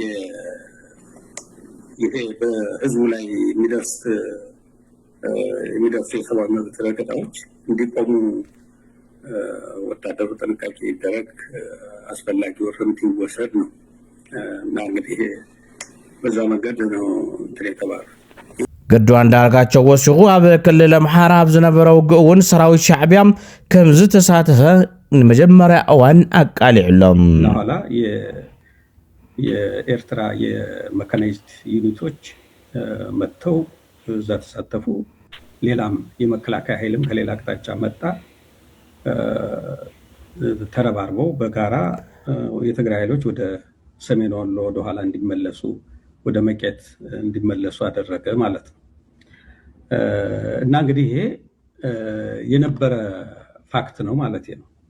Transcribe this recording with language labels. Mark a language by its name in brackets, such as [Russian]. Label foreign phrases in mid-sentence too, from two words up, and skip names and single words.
[Amharic] ይሄ በህዝቡ ላይ የሚደርስ የሰብአዊ መብት ረገጣዎች እንዲቆሙ ወታደሩ ጥንቃቄ ይደረግ አስፈላጊ እርምት ይወሰድ ነው እና እንግዲህ በዛ መንገድ ነው እንትን የተባለው [Tigrinya] ገዱ አንዳርጋቸው ወሲኹ ኣብ ክልል አምሓራ ኣብ ዝነበረው ግኡን ሰራዊት ሻዕቢያም ከም ዝተሳተፈ መጀመሪያ እዋን አቃሊዕሎም [Amharic] ኋላ የኤርትራ የመካናይዝድ ዩኒቶች መጥተው እዛ ተሳተፉ ሌላም የመከላከያ ኃይልም ከሌላ አቅጣጫ መጣ ተረባርበው በጋራ የትግራይ ኃይሎች ወደ ሰሜን ወሎ ወደ ኋላ እንዲመለሱ ወደ መቄት እንዲመለሱ አደረገ ማለት ነው እና እንግዲህ ይሄ የነበረ ፋክት ነው ማለት ነው።